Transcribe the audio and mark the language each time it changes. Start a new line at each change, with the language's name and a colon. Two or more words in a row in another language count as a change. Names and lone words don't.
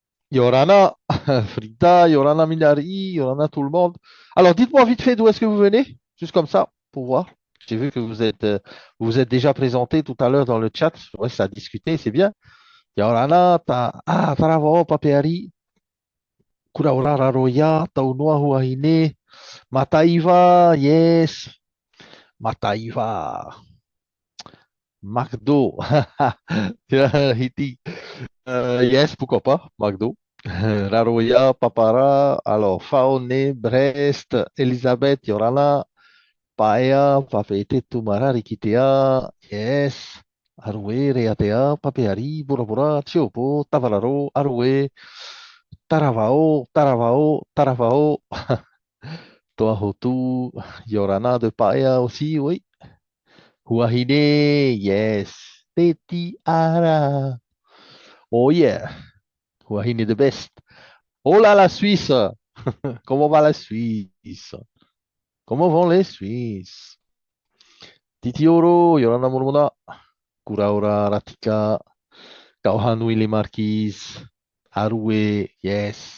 French: Yorana, Frida, Yorana Minari, Yorana tout le monde. Alors, dites-moi vite fait d'où est-ce que vous venez, juste comme ça, pour voir. J'ai vu que vous êtes déjà présenté tout à l'heure dans le chat. Ouais, ça a discuté, c'est bien. Yorana, Taravo, Papeari, Kuraurara Roya, Taunua Huahine, Mataiva, yes, Mataiva, McDo, Hiti, yes, pourquoi pas, McDo. Raroya, Papara, alors Faone, Brest, Elisabeth, Yorana, Paea, Papeete, Tumara, Rikitea, yes, Arue, Reatea, Papeari, Burabura, Chiopo, Tavararo, Arue, Taravao, Taravao, Taravao, Toahotu, Yorana de Paea aussi, oui. Huahine, yes. Teti Ara,
English: oh yeah. Huahine the best.
French: Oh là, la Suisse! Comment va la Suisse? Comment vont les Suisses? Titioro, Yorana Murmuna, Kuraura, Ratika, Kauhanui les Marquises, Haroué, yes.